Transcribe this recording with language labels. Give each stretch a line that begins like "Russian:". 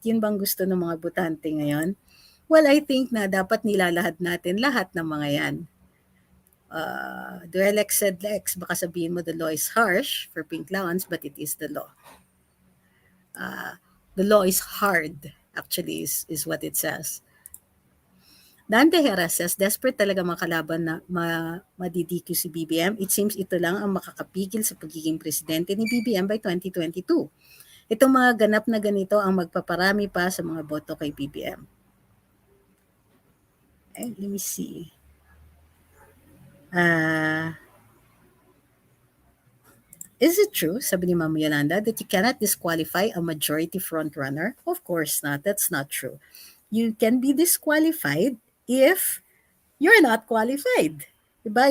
Filipino: Yun bang gusto ng mga botante ngayon?
English: Well, I think
Filipino: na dapat nilalahad natin lahat ng mga yan.
English: Duelex said Lex,
Filipino: baka sabihin mo
English: the law is harsh for pink lawns, but it is the law. The law is hard, actually, is what it says.
Filipino: Dante Hera says, desperate talaga makalaban na madidikyo si BBM.
English: It seems
Filipino: ito lang ang makakapigil sa pagiging presidente ni BBM by 2022. Itong mga ganap na ganito ang magpaparami pa sa mga boto kay BBM.
English: Let me see. Ah, is it true,
Filipino: sabi ni Ma'am Yolanda,
English: that you cannot disqualify a majority frontrunner? Of course not. That's not true. You can be disqualified if you're not qualified. Diba?